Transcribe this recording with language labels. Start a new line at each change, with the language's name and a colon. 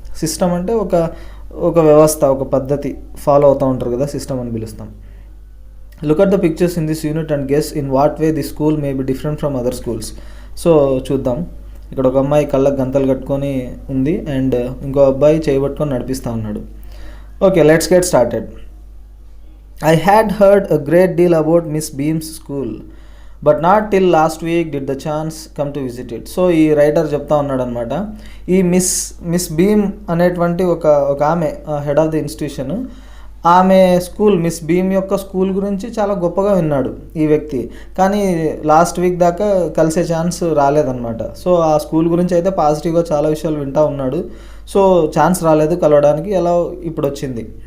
Telugu: System అంటే ఒక వ్యవస్థ, ఒక పద్ధతి ఫాలో అవుతూ ఉంటారు కదా, సిస్టమ్ అని పిలుస్తాం.
English: Look at the pictures in this unit and guess in what way the school may be different from other schools. So
Telugu: చూద్దాం. ఇక్కడ ఒక అమ్మాయి కళ్ళకు గంతలు కట్టుకొని ఉంది అండ్ ఇంకో అబ్బాయి చేయబట్టుకొని నడిపిస్తూ ఉన్నాడు.
English: Okay, let's get started. I had heard a great deal about Miss Beam's school, but not till last week did the chance come to visit it.
Telugu: So ఈ రైటర్ చెప్తా ఉన్నాడు అనమాట. ఈ మిస్ బీమ్ అనేటువంటి ఒక ఆమె హెడ్ ఆఫ్ ది ఇన్స్టిట్యూషన్. ఆమె school, miss beam యొక్క స్కూల్ గురించి చాలా గొప్పగా విన్నాడు ఈ వ్యక్తి. కానీ లాస్ట్ వీక్ దాకా కలిసే ఛాన్స్ రాలేదన్నమాట. సో ఆ స్కూల్ గురించి అయితే పాజిటివ్గా చాలా విషయాలు వింటూ ఉన్నాడు. సో ఛాన్స్ రాలేదు కలవడానికి, ఎలా ఇప్పుడు వచ్చింది.